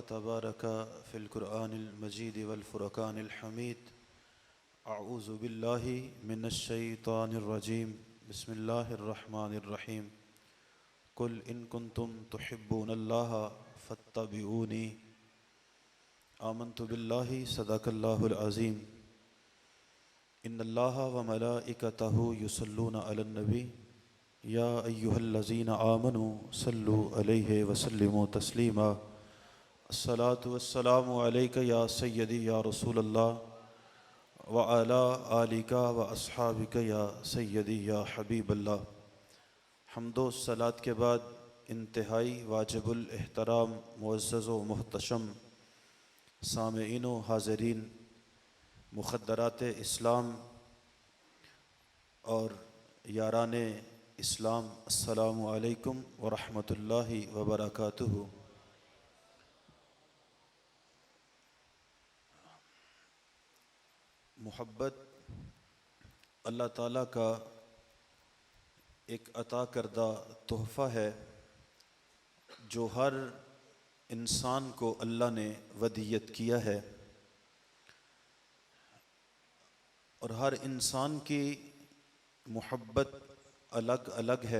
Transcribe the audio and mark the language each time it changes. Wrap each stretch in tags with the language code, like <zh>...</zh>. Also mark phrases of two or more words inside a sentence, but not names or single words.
<ar>تبارك في القرآن المجيد والفرقان الحميد أعوذ بالله من الشيطان الرجيم بسم الله الرحمن الرحيم قل إن كنتم تحبون الله فاتبعوني آمنت بالله صدق الله العظيم إن الله وملائكته يصلون على النبي يا أيها الذين آمنوا صلوا عليه وسلموا تسليما الصلاة والسلام عليك يا سيدي يا رسول الله وعلى آلك وأصحابك يا سيدي يا حبيب الله.</ar> <ur>حمد و صلوٰۃ کے بعد انتہائی واجب الاحترام معزز و محتشم سامعین و حاضرین مخدرات اسلام اور یاران اسلام,</ur> <ar>السلام عليكم ورحمة الله وبركاته.</ar> <ur>محبت اللہ تعالیٰ کا ایک عطا کردہ تحفہ ہے جو ہر انسان کو اللہ نے ودیعت کیا ہے اور ہر انسان کی محبت الگ الگ ہے.</ur>